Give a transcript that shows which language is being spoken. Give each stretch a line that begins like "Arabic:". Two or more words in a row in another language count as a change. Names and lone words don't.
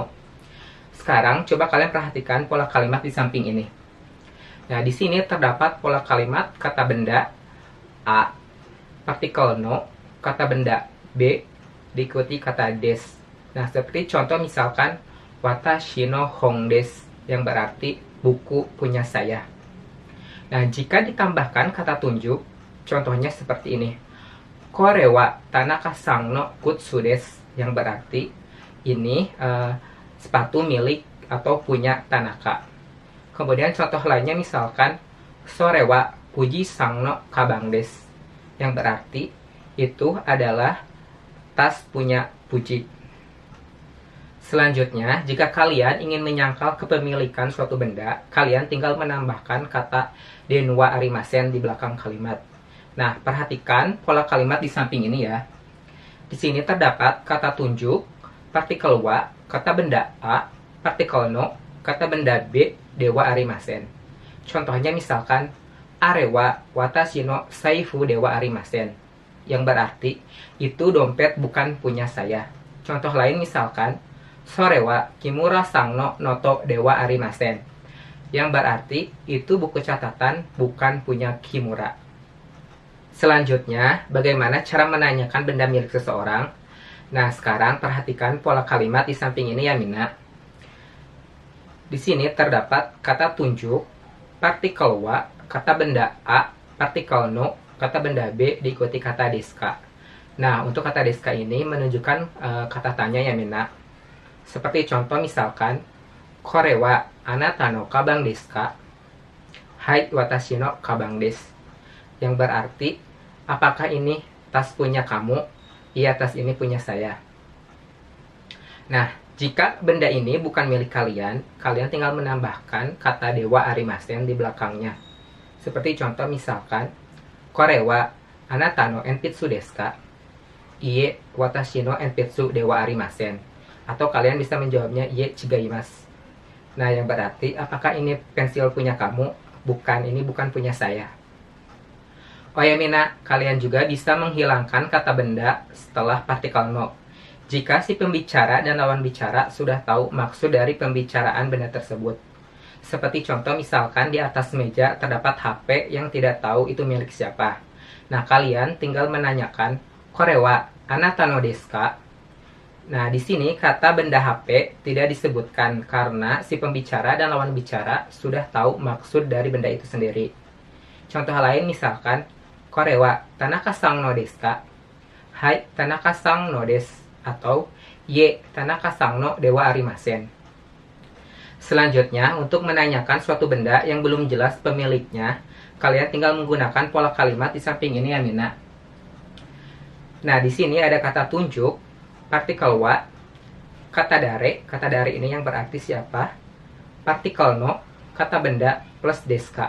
Indonesian: Sekarang coba kalian perhatikan pola kalimat di samping ini. Nah, di sini terdapat pola kalimat kata benda A, partikel no, kata benda B, diikuti kata des. Nah, seperti contoh misalkan
Japanese: 私の本です,
Indonesian: yang berarti buku punya saya. Nah, jika ditambahkan kata tunjuk, contohnya seperti ini.
Japanese: これは田中さんの靴です,
Indonesian: yang berarti ini sepatu milik atau punya Tanaka. Kemudian contoh lainnya misalkan
Japanese: それは富士さんのかばんです,
Indonesian: yang berarti itu adalah tas punya Fuji. Selanjutnya, jika kalian ingin menyangkal kepemilikan suatu benda, kalian tinggal menambahkan kata
Japanese: では ありません
Indonesian: di belakang kalimat. Nah, perhatikan pola kalimat di samping ini ya. Di sini terdapat kata tunjuk, partikel wa, kata benda A, partikel no, kata benda B,
Japanese: ではありません.
Indonesian: Contohnya misalkan,
Japanese: あれは私の財布ではありません,
Indonesian: yang berarti itu dompet bukan punya saya. Contoh lain misalkan,
Japanese: それは木村さんのノートではありません,
Indonesian: yang berarti itu buku catatan bukan punya Kimura. Selanjutnya, bagaimana cara menanyakan benda milik seseorang? Nah, sekarang perhatikan pola kalimat di samping ini ya Mina. Di sini terdapat kata tunjuk, partikel wa, kata benda A, partikel no, kata benda B, diikuti kata deska. Nah, untuk kata deska ini menunjukkan kata tanya ya Mina. Seperti contoh misalkan,
Japanese: これはあなたのかばんですか? はい、私のかばんです.
Indonesian: Yang berarti, apakah ini tas punya kamu? Iya, tas ini punya saya. Nah, Jika benda ini bukan milik kalian, kalian tinggal menambahkan kata
Japanese: ではありません
Indonesian: di belakangnya. Seperti contoh misalkan,
Japanese: これはあなたの鉛筆ですか? いいえ私の鉛筆ではありません.
Indonesian: Atau kalian bisa menjawabnya
Japanese: いいえ違います.
Indonesian: Nah, yang berarti apakah ini pensil punya kamu? Bukan, ini bukan punya saya. Oyamina, kalian juga bisa menghilangkan kata benda setelah partikel no. Jika si pembicara dan lawan bicara sudah tahu maksud dari pembicaraan benda tersebut. Seperti contoh misalkan di atas meja terdapat HP yang tidak tahu itu milik siapa. Nah, kalian tinggal menanyakan,
Japanese: これはあなたのですか?
Indonesian: Nah, di sini kata benda HP tidak disebutkan karena si pembicara dan lawan bicara sudah tahu maksud dari benda itu sendiri. Contoh lain misalkan,
Japanese: これは田中さんのですか? はい、田中さんのです. Atau いえ田中さんのではありません.
Indonesian: Selanjutnya, untuk menanyakan suatu benda yang belum jelas pemiliknya, kalian tinggal menggunakan pola kalimat di samping ini ya Mina. Nah, di sini ada kata tunjuk, partikel wa, kata dare ini yang berarti siapa, partikel no, kata benda plus
Japanese: ですか.